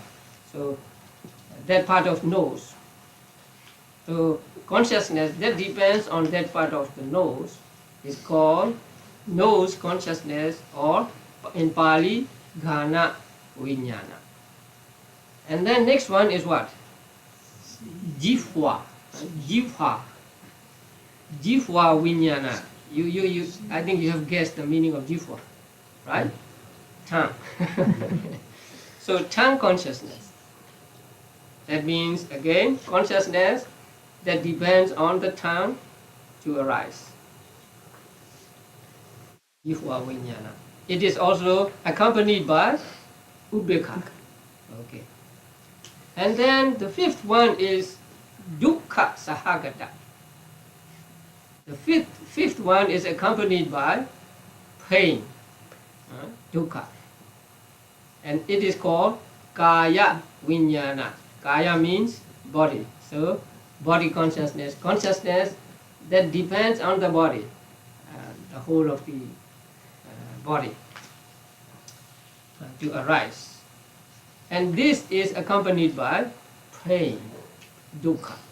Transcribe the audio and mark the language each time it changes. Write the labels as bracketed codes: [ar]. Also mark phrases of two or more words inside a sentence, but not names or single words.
[en] So that part of nose. So consciousness that depends on that part of the nose is called nose consciousness, or in Pali, [pi] Ghana Vijnana. [en] And then next one is what? [pi] Jihva. Jihva Vijnana. [en] You I think you have guessed the meaning of Jihva, right? Tongue. So tongue consciousness. That means again consciousness that depends on the tongue to arise. [pi] Jihva Vijnana. [en] It is also accompanied by upekkha. Okay. And then the fifth one is dukkha-saṅgaha. The fifth one is accompanied by pain, dukkha. And it is called [pi] kaya vijnana. [en] Kaya means body. So body consciousness. Consciousness that depends on the body, the whole of the body to arise. And this is accompanied by pain, dukkha.